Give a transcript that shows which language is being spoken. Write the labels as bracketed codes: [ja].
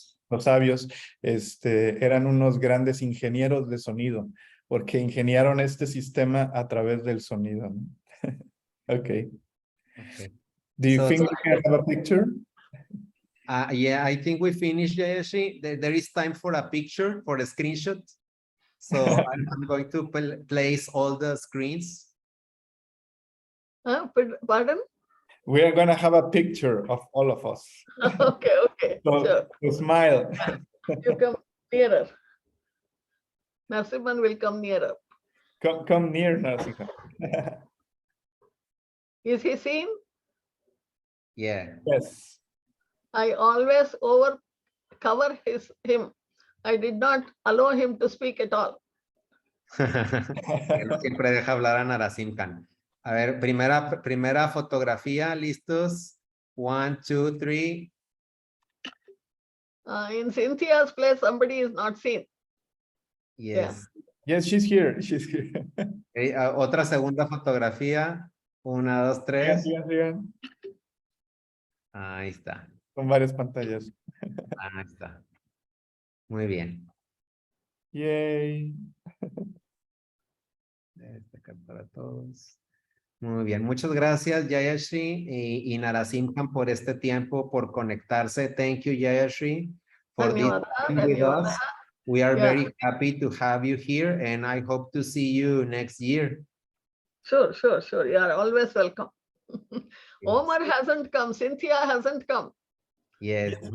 [es] Los sabios, eran unos grandes ingenieros de sonido, porque ingeniaron este sistema a través del sonido, ¿no? [en] Okay. Do you think we can have a picture? Yeah, I think we finished, Jayashree. There is time for a picture, for a screenshot. So I'm going to place all the screens. Pardon? We are going to have a picture of all of us. Okay, okay. So, smile. You come nearer. Narasimhan will come nearer. Come near, Narasimhan. Is he seen? Yeah. Yes. I always cover him. I did not allow him to speak at all. [es] Siempre deja hablar a Narasimhan. A ver, primera fotografía, ¿listos? 1, 2, 3. [en] In Cynthia's place, somebody is not seen. Yes. Yeah. Yes, she's here. She's here. [es] Okay, otra segunda fotografía. 1, 2, 3. Sigan. Ahí está. Con varias pantallas. Ahí está. Muy bien. Yay. Para todos. Muy bien, muchas gracias Jayashree y Narasimhan por este tiempo, por conectarse. [en] Thank you Jayashree for this time with us. We are very happy to have you here, and I hope to see you next year. Sure. You are always welcome. Omar hasn't come. Cynthia hasn't come. Yes.